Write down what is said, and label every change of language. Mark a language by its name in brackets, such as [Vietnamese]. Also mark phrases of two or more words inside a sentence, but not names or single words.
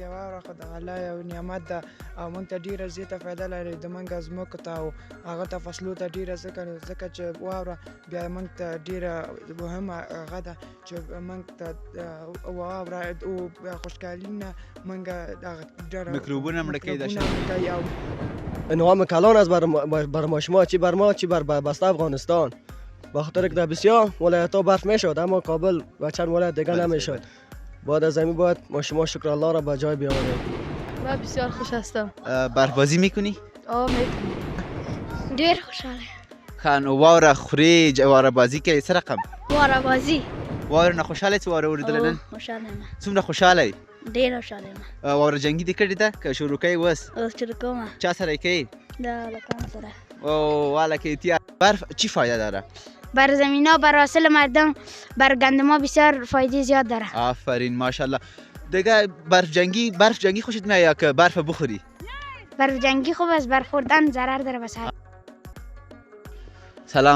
[Pashto] واوره خو د الله یو نعمت ده او موږ ته ډېره زیاته فایده لري د موږ ځمکو ته او هغه ته فصلو ته ډېره ځکه چې واوره بیا موږ ته ډېره مهمه هغه ده چې موږ ته واوره او خوشحالي نه موږ دغه میکروبونه مړه کوي. [Persian] انعام کلان است بر ما شما چی بر ما چی بر بسته افغانستان. به خاطر که در بسیار ولایت‌ها برف میشد اما کابل و چند ولایت دیگه نمیشد. بعد از همین باید ما شما شکر الله را به جای بیاوریم. من بسیار خوش هستم. برف بازی میکنی؟ میکنم. [Pashto] ډیر خوشحاله. خان واوره خوري واوره بازی کوي څه رقم؟ واوره بازی. واوره نه خوشاله چې واوره وریدل نن؟ خوشاله یم. څومره خوشاله یې؟ ډیر خوشاله یم. واوره جنگي دې کړې ده که شروع کوي اوس؟ اوس شروع کوم. چا سره یې کوي؟ د هلکانو سره. [Persian] او والله که برف چی فایده داره؟ بر زمینا بر حاصل مردم بر گندما بسیار فایده زیاد داره. آفرین ماشاءالله. دیگه برف جنگی خوشت میاد یا که برف بخوری؟ برف جنگی خوب است. برف خوردن ضرر داره بس. سلام